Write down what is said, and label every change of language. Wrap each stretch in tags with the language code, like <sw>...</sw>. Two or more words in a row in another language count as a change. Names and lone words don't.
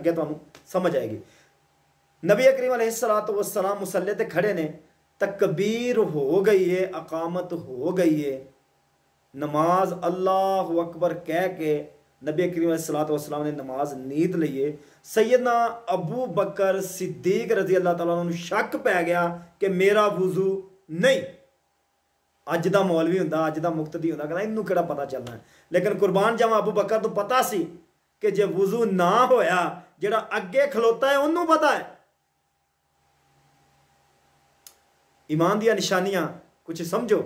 <pa>اگے تہانوں سمجھ آئے گی. نبی کریم</pa> <ar>عليه الصلاة والسلام</ar> <pa>مصلے تے کھڑے نے، تکبیر ہو گئی ہے، اقامت ہو گئی ہے، نماز</pa> <ar>الله أكبر</ar> <pa>کہہ کے نبی کریم</pa> <ar>عليه الصلاة والسلام</ar> <pa>نے نماز نیت لئی اے. سیدنا ابو بکر صدیق</pa> <ar>رضي الله تعالى عنه</ar> <pa>شک پے گیا کہ میرا وضو نہیں. اج دا مولوی ہندا، اج دا مقتدی ہندا، کہنا اینوں کیہڑا پتا چلنا ہے. لیکن قربان جاواں ابو بکر تو پتا سی کہ جے وضو نہ ہویا، جیہڑا اگے کھلوتا ہے انہوں نے پتا ہے. ایمان دیاں نشانیاں کجھ سمجھو.</pa>